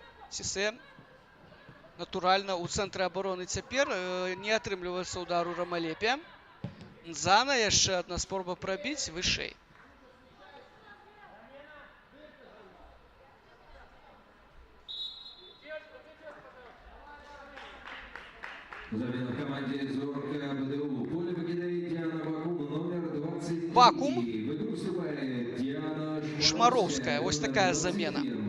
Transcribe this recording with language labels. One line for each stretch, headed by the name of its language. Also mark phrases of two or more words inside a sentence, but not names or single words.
Belarusian: Сісэ, натуральна, у цэнтры абароны цяпер не атрымліваецца ўдар у Рамалепе. Нзана, яшчэ адна спроба прабіць вышэй.
Russian: Замена команде Зорка БДУ. Поле покидает Диана Бакум, номер 23. Вакуум. В игру вступает Диана Шмаровская. Ось такая замена.